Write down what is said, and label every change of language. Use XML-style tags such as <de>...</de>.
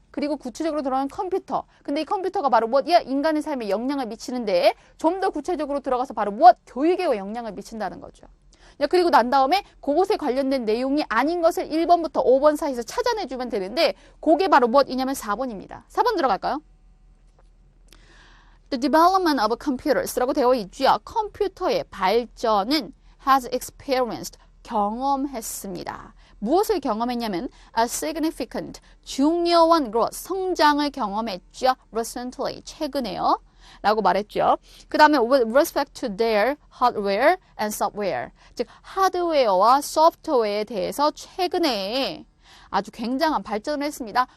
<ko>그리고 구체적으로 들어가는 컴퓨터. 근데 이 컴퓨터가 바로 무엇이야? 인간의 삶에 영향을 미치는데 좀 더 구체적으로 들어가서 바로 무엇? 교육에 영향을 미친다는 거죠. 그리고 난 다음에 그것에 관련된 내용이 아닌 것을 1번부터 5번 사이에서 찾아내주면 되는데 그게 바로 무엇이냐면 4번입니다. 4번 들어갈까요?</ko> <en>The development of computers</en> <ko>라고 되어 있죠. 컴퓨터의 발전은</ko> <en>has experienced,</en> <ko>경험했습니다. 무엇을 경험했냐면</ko> <en>a significant,</en> <ko>중요한 growth, 성장을 경험했죠. recently, 최근에요. 라고 말했죠. 그 다음에</ko> <en>with respect to their hardware and software,</en> <ko>즉 하드웨어와 소프트웨어에 대해서 최근에 아주 굉장한 발전을 했습니다.</ko>